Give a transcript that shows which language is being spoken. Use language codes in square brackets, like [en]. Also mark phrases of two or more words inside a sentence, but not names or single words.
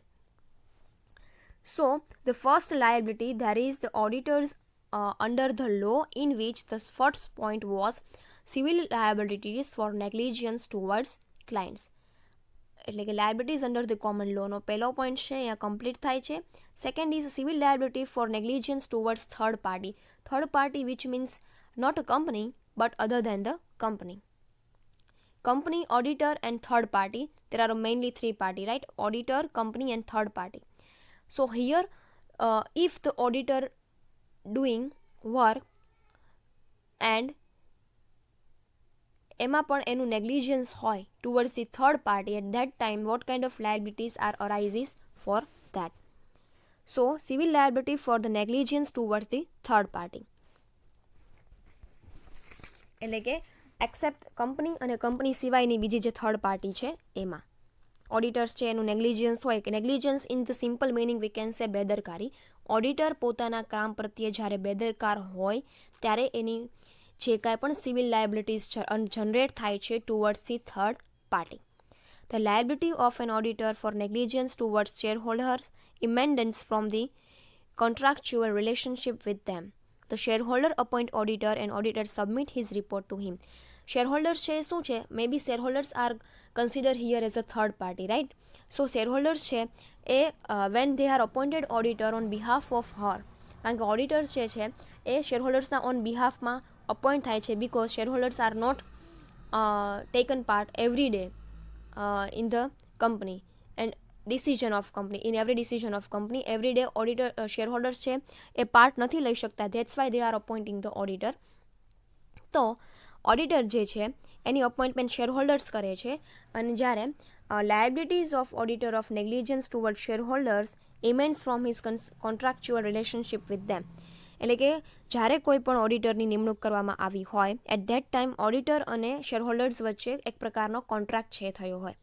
[en] So the first liability there is the auditors under the law in which the first point was civil liabilities for negligence towards clients. [gu] એટલે કે [en] liabilities under the common lawનો [gu] પહેલો પોઈન્ટ છે અહીંયા કમ્પ્લીટ થાય છે. [en] Second is civil liability for negligence towards third party. Third party which means not a company but other than the company. Company, auditor and third party. There are mainly three party, right? Auditor, company and third party. So here if the auditor doing work and [gu] એમાં પણ એનું [en] negligence હોય towards the third party, at that time what kind of liabilities are arises for that? So civil liability for the negligence towards the third party. [gu] એટલે કે [en] except company [gu] અને કંપની સિવાયની બીજી જે થર્ડ પાર્ટી છે એમાં ઓડિટર્સ છે એનું નેગ્લિજન્સ હોય કે [en] negligence in the simple meaning we can say [gu] બેદરકારી. ઓડિટર પોતાના કામ પ્રત્યે જ્યારે બેદરકાર હોય ત્યારે એની જે કાંઈ પણ [en] civil liabilities generate [gu] થાય છે [en] towards the third party. The liability of an auditor for negligence towards shareholders emanates from the contractual relationship with them. The shareholder appoint auditor and auditor submit his report to him. [gu] Shareholders છે શું છે? [en] Maybe shareholders are considered here as a third party, right? So shareholders [gu] છે એ [en] when they are appointed auditor on behalf of her, [gu] કારણ કે [en] auditor [gu] છે એ [en] shareholdersના on behalfમાં appoint [gu] થાય છે [en] because shareholders are not taken part every day in the company and decision of company, in every decision of company every day auditor shareholders [gu] છે એ પાર્ટ નથી લઈ શકતા. [en] that's why they are appointing the auditor. [gu] તો ઓડિટર જે છે એની [en] appointment shareholders [gu] કરે છે અને જ્યારે [en] liabilities of auditor of negligence toward shareholders emanates from his contractual relationship with them. [gu] એટલે કે જ્યારે કોઈ પણ ઓડિટરની નિમણૂક કરવામાં આવી હોય [en] at that time auditor [gu] અને શેરહોલ્ડર્સ વચ્ચે એક પ્રકારનો કોન્ટ્રાક્ટ છે થયો હોય.